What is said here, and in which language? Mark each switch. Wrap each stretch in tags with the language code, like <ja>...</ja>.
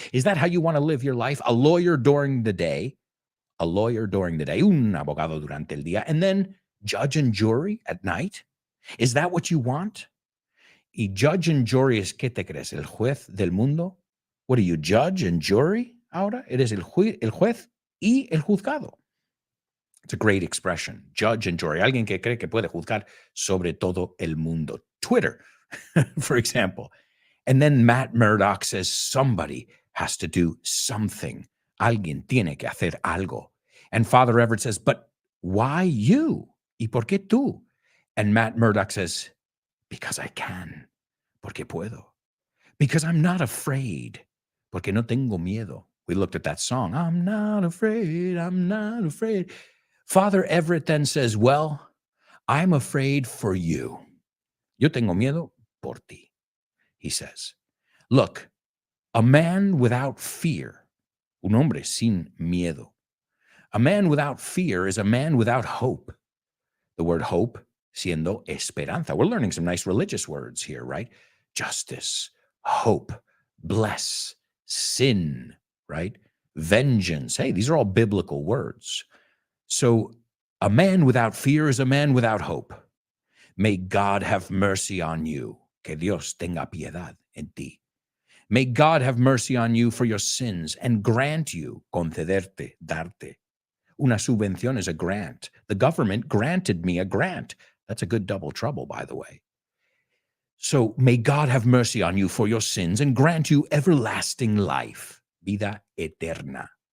<en>Is that how you want to live your life? A lawyer during the day,</en> <es>un abogado durante el día,</es> <en>and then judge and jury at night? Is that what you want? Y judge and jury es,</en> <es>¿qué te crees? ¿El juez del mundo?</es> <en>What are you, judge and jury ahora?</en> <es>Eres el juez y el juzgado.</es> <en>It's a great expression, judge and jury.</en> <es>Alguien que cree que puede juzgar sobre todo el mundo.</es> <en>Twitter, for example. And then Matt Murdock says somebody has to do something.</en> <es>Alguien tiene que hacer algo.</es> <en>And Father Everett says, but why you?</en> <es>¿Y por qué tú?</es> <en>And Matt Murdock says, because I can,</en> <es>porque puedo.</es> <en>Because I'm not afraid,</en> <es>porque no tengo miedo.</es> <en>We looked at that song, I'm not afraid, I'm not afraid. Father Everett then says, well, I'm afraid for you.</en> <es>Yo tengo miedo por ti,</es> <en>he says. Look, a man without fear,</en> <es>un hombre sin miedo.</es> <en>A man without fear is a man without hope. The word hope,</en> <es>siendo esperanza.</es> <en>We're learning some nice religious words here, right? Justice, hope, bless, sin, right? Vengeance. Hey, these are all biblical words. So a man without fear is a man without hope. May God have mercy on you.</en> <es>Que Dios tenga piedad en ti.</es> <en>May God have mercy on you for your sins and grant you,</en> <es>concederte, darte.</es> <en>Una subvención is a grant. The government granted me a grant. That's a good double trouble, by the way. So may God have mercy on you for your sins and grant you everlasting life,</en> <es>vida eterna.</es>